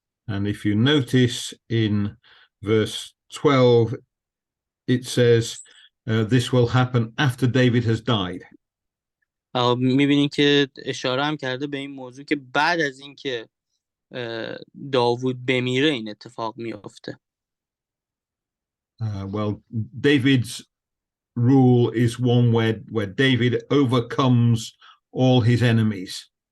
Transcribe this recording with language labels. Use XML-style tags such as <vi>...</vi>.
<en>And if you notice in verse 12, it says, this will happen after David has died.</en> <fa>میبینیم که اشاره هم کرده به این موضوع که بعد از این که داوود بمیره این اتفاق میفته.</fa> <en>Well, David's rule is one where David overcomes all his enemies.</en>